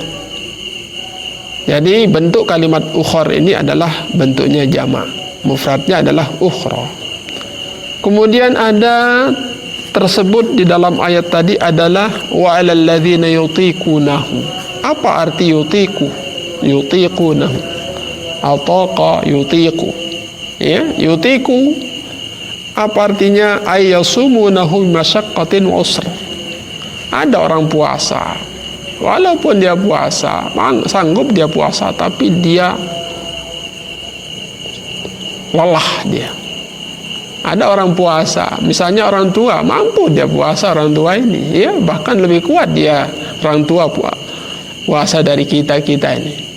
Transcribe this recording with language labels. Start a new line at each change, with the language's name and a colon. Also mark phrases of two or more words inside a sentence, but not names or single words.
Indonesian: Jadi bentuk kalimat ukhar ini adalah bentuknya jamak. Mufradnya adalah ukhra. Kemudian ada tersebut di dalam ayat tadi adalah
Arabic: وعلى الذين يطيقونه.
Indonesian: Apa arti yutiqu? Yutiqunahu.
Arabic: أطاق يطيق.
Indonesian: Ya, yutiqu apa artinya?
Arabic: أي يصومونه مشقة وعسر.
Indonesian: Ada orang puasa, walaupun dia puasa, sanggup dia puasa, tapi dia lelah dia. Ada orang puasa, misalnya orang tua, mampu dia puasa orang tua ini, ya, bahkan lebih kuat dia orang tua puasa dari kita ini.